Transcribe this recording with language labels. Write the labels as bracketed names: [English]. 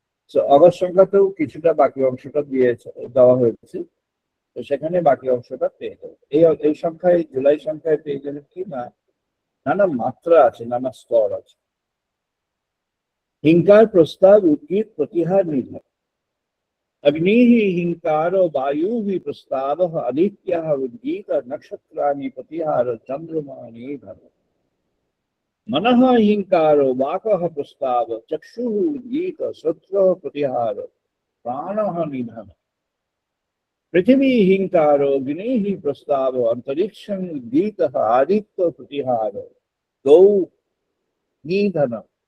[Bangla] তো আগস্ট সংখ্যাতেও কিছুটা বাকি অংশটা দেওয়া হয়েছে, তো সেখানে বাকি অংশটা পেয়ে যাবে। এই সংখ্যায়, জুলাই সংখ্যায় পেয়ে গেলে কি না, নানা মাত্রা আছে, নানা স্তর আছে। হিংকার, প্রস্তাব, উদ্গীত, প্রতিহার, নিধন। [Sanskrit] अग्नि हिंकारो वायु ही प्रस्ताव आदित्य उद्गीत नक्षत्राणि प्रतिहार चंद्रमा निधन। मनः हिंकारो वाकः प्रस्ताव चक्षुः उद्गीत श्रोत्रः प्रतिहार प्राणः निधन। पृथ्वी हिंकारो अग्नि प्रस्ताव अंतरिक्षं उद्गीत आदित्य प्रतिहार गौ निधन।